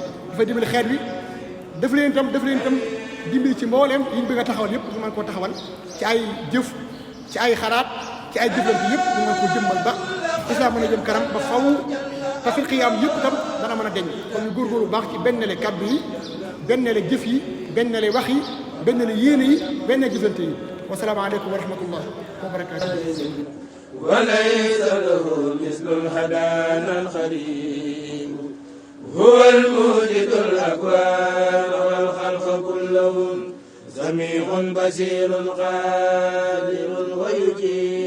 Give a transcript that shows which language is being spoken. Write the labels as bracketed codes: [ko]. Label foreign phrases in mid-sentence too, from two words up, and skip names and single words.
[wo] daf leen itam dimbali ci mbooleem yi ñu bëgg a taxawal yëpp ñu mën koo taxawal ci ay jëf ci ay xalaat ci ay jëflante yëpp ñu mën koo jëmmal ba islam mën a jëm kanam ba faw te fil xiyaam yëpp itam dana mën a deñ kon ñu góorgóorlu baax ci benn le kàddu yi benn le jëf yi benn le wax yi benn le yéene yi benn jëflante yi [ar] والسلام عليكم ورحمة الله وبركاته وليس له مثل هدانا الخليل هو الموجد الأكوان والخلق كلهم سميع بصير قادر ويجيب